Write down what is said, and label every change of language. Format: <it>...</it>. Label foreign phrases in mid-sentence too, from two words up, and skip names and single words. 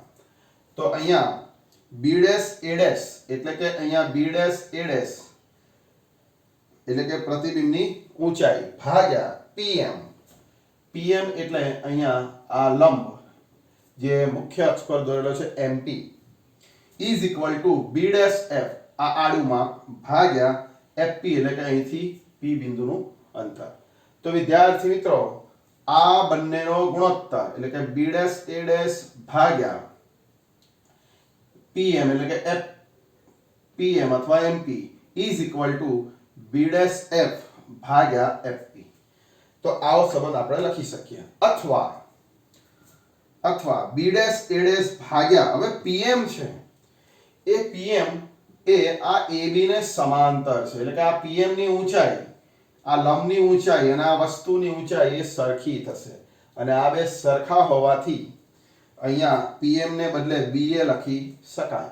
<gu>તો અહીંયા B' A' એટલે કે અહીંયા B' A' એટલે કે પ્રતિબિંબની ઊંચાઈ ભાગ્યા PM એટલે અહીંયા આ લંબ જે મુખ્ય અક્ષ પર દોરેલો છે MP</gu> <en>is equal to</en> <gu>B' F આ આડું માપ ભાગ્યા FP એટલે કે અહીંથી P બિંદુનું અંતર. તો વિદ્યાર્થી મિત્રો આ બંનેનો ગુણોત્તર એટલે કે B' A' ભાગ્યા PM એટલે કે PM અથવા MP</gu> <en>is equal to</en> <gu>B' F ભાગ્યા FP. તો આવો સંબંધ આપણે લખી શકીએ. અથવા અથવા બી ડેશ એ ડેશ ભાગ્યા હવે પીએમ છે એ પીએમ એ આ એબી ને સમાંતર છે, એટલે કે આ પીએમ ની ઊંચાઈ, આ લંબની ઊંચાઈ અને આ વસ્તુની ઊંચાઈ એ સરખી થશે અને આ બે સરખા હોવાથી અહીંયા પીએમ ને બદલે બીએ લખી શકાય.</gu>